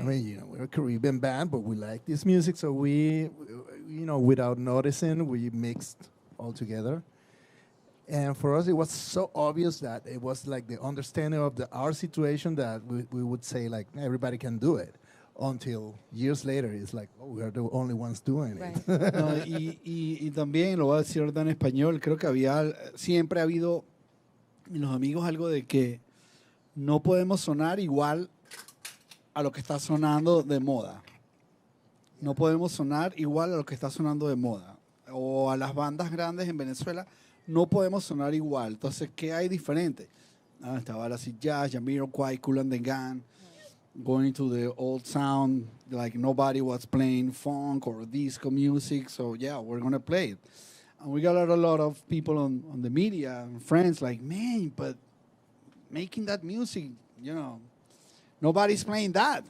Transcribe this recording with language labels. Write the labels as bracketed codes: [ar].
[en] I mean, you know, we're a Caribbean band, but we like this music, so we, you know, without noticing, we mixed all together. And for us, it was so obvious that it was like the understanding of our situation that we would say, like, everybody can do it. Until years later, it's like, oh, we are the only ones doing Right. it. [es] No, y también, lo voy a decir ahorita en español, creo que siempre ha habido en los amigos algo de que no podemos sonar igual a lo que está sonando de moda. No podemos sonar igual a lo que está sonando de moda. O a las bandas grandes en Venezuela no podemos sonar igual. Entonces, ¿qué hay diferente? Estaba la [en] acid jazz, Jamiroquai, Kool and the Gang, going to the old sound, like nobody was playing funk or disco music. So yeah, we're gonna play it. And we got a lot of people on the media and friends like, man, but making that music, nobody's playing that.